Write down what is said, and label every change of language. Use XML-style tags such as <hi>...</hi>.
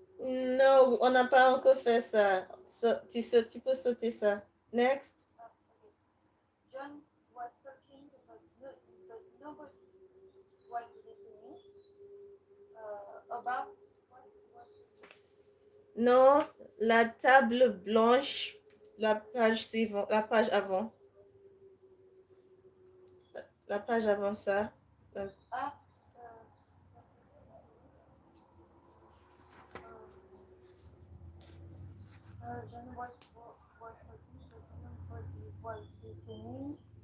<fr>Non, on n'a pas encore fait ça. Tu peux sauter ça.</fr> <en>Next. Okay. John was talking, but nobody was listening. About what was</en> <fr>Non, la table blanche, la page suivante, la page avant. La page avant ça.</fr> <en>ah, John was talking, but nobody was listening.</en>